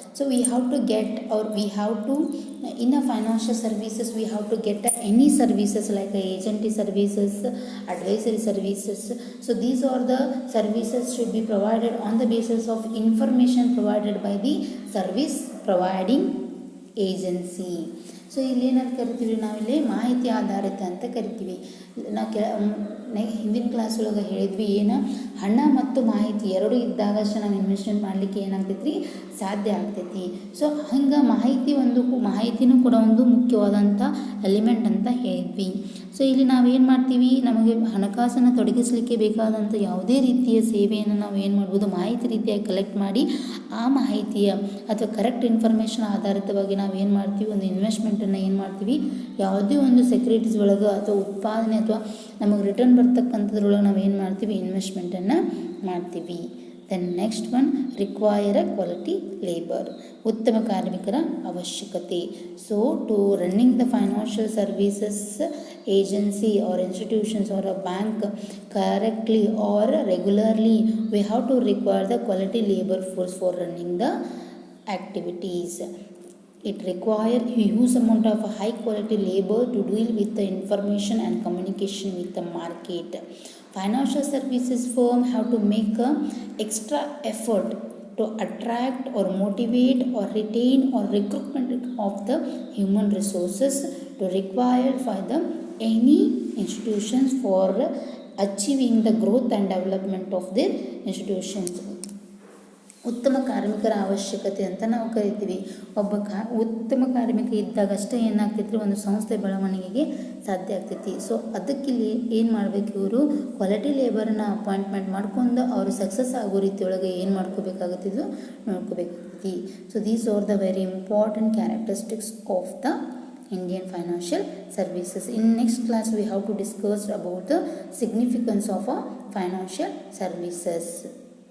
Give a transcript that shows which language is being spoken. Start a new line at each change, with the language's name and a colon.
English: So we have to get, or we have to, in a financial services we have to get any services like agency services, advisory services. So these are the services should be provided on the basis of information provided by the service providing agency.
Kannada: So ಇಲ್ಲೇನಂತ ಕರಿತೀವಿ, ನಾವಿಲ್ಲಿ ಮಾಹಿತಿ ಆಧಾರಿತ ಅಂತ ಕರಿತೀವಿ. ನಾವು ಹಿಂದಿನ class ಒಳಗೆ ಹೇಳಿದ್ವಿ, ಏನು ಹಣ ಮತ್ತು ಮಾಹಿತಿ ಎರಡು ಇದ್ದಾಗ ಅಷ್ಟೇ ನಾವು ಇನ್ವೆಸ್ಟ್ಮೆಂಟ್ ಮಾಡಲಿಕ್ಕೆ ಏನಾಗ್ತೈತಿ ರೀ, ಸಾಧ್ಯ ಆಗ್ತೈತಿ. ಸೊ ಹಂಗೆ ಮಾಹಿತಿನೂ ಕೂಡ ಒಂದು ಮುಖ್ಯವಾದಂಥ ಎಲಿಮೆಂಟ್ ಅಂತ ಹೇಳಿದ್ವಿ. ಸೊ ಇಲ್ಲಿ ನಾವೇನು ಮಾಡ್ತೀವಿ, ನಮಗೆ ಹಣಕಾಸನ್ನು ತೊಡಗಿಸಲಿಕ್ಕೆ ಬೇಕಾದಂಥ ಯಾವುದೇ ರೀತಿಯ ಸೇವೆಯನ್ನು ನಾವು ಏನು ಮಾಡ್ಬೋದು, ಮಾಹಿತಿ ರೀತಿಯಾಗಿ ಕಲೆಕ್ಟ್ ಮಾಡಿ ಆ ಮಾಹಿತಿಯ ಅಥವಾ ಕರೆಕ್ಟ್ ಇನ್ಫಾರ್ಮೇಷನ್ ಆಧಾರಿತವಾಗಿ ನಾವು ಏನು ಮಾಡ್ತೀವಿ, ಒಂದು ಇನ್ವೆಸ್ಟ್ಮೆಂಟನ್ನು ಏನು ಮಾಡ್ತೀವಿ, ಯಾವುದೇ ಒಂದು ಸೆಕ್ಯೂರಿಟೀಸ್ ಒಳಗೆ ಅಥವಾ ಉತ್ಪಾದನೆ ಅಥವಾ ನಮಗೆ ರಿಟರ್ನ್ ಬರ್ತಕ್ಕಂಥದ್ರೊಳಗೆ ನಾವು ಏನು ಮಾಡ್ತೀವಿ, ಇನ್ವೆಸ್ಟ್ಮೆಂಟನ್ನು ಮಾಡ್ತೀವಿ.
English: then next one, require a quality labour,
Kannada: ಉತ್ತಮ ಕಾರ್ಮಿಕರ ಅವಶ್ಯಕತೆ.
English: So to running the financial services agency or institutions or a bank correctly or regularly, we have to require the quality labor force for running the activities. It requires a huge amount of high quality labor to deal with the information and communication with the market. Financial services firm have to make a extra effort to attract or motivate or retain or recruitment of the human resources to require for the any institutions for achieving the growth and development of their institutions.
Kannada: ಉತ್ತಮ ಕಾರ್ಮಿಕರ ಅವಶ್ಯಕತೆ ಅಂತ ನಾವು ಕರಿತೀವಿ. ಒಬ್ಬ ಉತ್ತಮ ಕಾರ್ಮಿಕ ಇದ್ದಾಗಷ್ಟೇ ಏನಾಗ್ತೈತಿ, ಒಂದು ಸಂಸ್ಥೆ ಬೆಳವಣಿಗೆಗೆ ಸಾಧ್ಯ ಆಗ್ತೈತಿ. ಸೊ ಅದಕ್ಕಿಲ್ಲಿ ಏನು ಮಾಡಬೇಕು, ಇವರು ಕ್ವಾಲಿಟಿ ಲೇಬರನ್ನ ಅಪಾಯಿಂಟ್ಮೆಂಟ್ ಮಾಡ್ಕೊಂಡು ಅವರು ಸಕ್ಸಸ್ ಆಗೋ ರೀತಿಯೊಳಗೆ ಏನು ಮಾಡ್ಕೋಬೇಕಾಗುತ್ತಿದ್ದು ನೋಡ್ಕೋಬೇಕಾಗ್ತೈತಿ.
English: So these are the very important characteristics of the Indian financial services. In next class we have to discuss about the significance of financial services.